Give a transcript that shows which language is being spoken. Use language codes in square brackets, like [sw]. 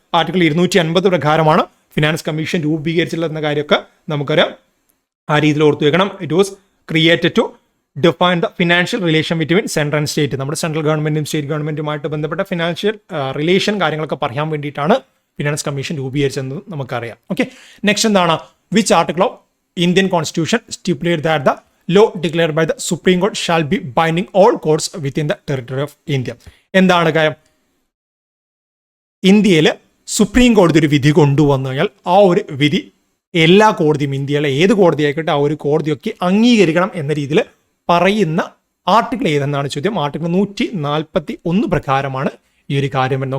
[ml] Article 250 പ്രകാരമാണ് finance commission രൂപീകരിച്ചിട്ടുള്ള കാര്യമൊക്കെ നമുക്കറിയാം. ആ രീതിയിൽ ഓർത്തു വെക്കണം. [en] It was created to define the financial relation between central and state. [ml] നമ്മുടെ സെൻട്രൽ ഗവൺമെന്റും സ്റ്റേറ്റ് ഗവൺമെന്റുമായിട്ട് ബന്ധപ്പെട്ട ഫിനാൻഷ്യൽ റിലേഷൻ കാര്യങ്ങളൊക്കെ പറയാൻ വേണ്ടിയിട്ടാണ് ഫിനാൻസ് കമ്മീഷൻ രൂപീകരിച്ചതെന്ന് നമുക്കറിയാം. ഓക്കെ, നെക്സ്റ്റ് എന്താണ്? [en] Which article of Indian constitution stipulate that the law declared by the Supreme Court shall be binding all courts within the territory of India? [ml] എന്താണ് കാര്യം? ഇന്ത്യയിൽ supreme കോടതി ഒരു വിധി കൊണ്ടുവന്നു കഴിഞ്ഞാൽ ആ ഒരു വിധി എല്ലാ കോടതിയും, ഇന്ത്യയിലെ ഏത് കോടതി ആയിക്കോട്ടെ, ആ ഒരു കോടതിയൊക്കെ അംഗീകരിക്കണം എന്ന രീതിയിൽ പറയുന്ന ആർട്ടിക്കിൾ ഏതെന്നാണ് ചോദ്യം. ആർട്ടിക്കിൾ 141 പ്രകാരമാണ് ഈ ഒരു കാര്യം വരുന്നത്.